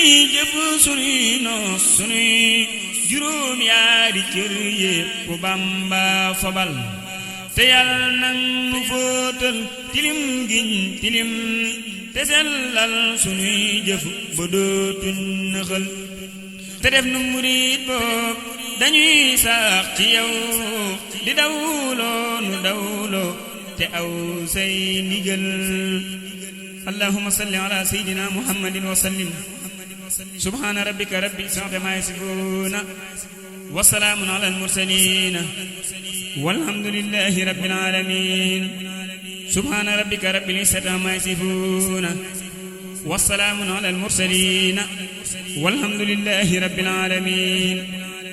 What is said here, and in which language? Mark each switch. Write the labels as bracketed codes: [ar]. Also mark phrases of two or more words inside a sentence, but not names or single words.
[wo] jëf sunuy noos sunuy juróom yaari cër yépp Bamba fabal te yàlla nang nu fóotal tilim giñ tilim te sellal sunuy jëf ba dootuñ nëxal te def nu murit boog dañuy sax ci yow di dawloo nu dawloo te aw say ndigal [ar] اللهم صل على سيدنا محمد وسلم سبحان ربك رب العزة عما يصفون وسلام على المرسلين والحمد لله رب العالمين سبحان ربك رب العزة عما يصفون وسلام على المرسلين والحمد لله رب العالمين subhana rabbika rabbil izzati amma yasifuna wa salamun ala al mursalin walhamdulillahi rabbil alamin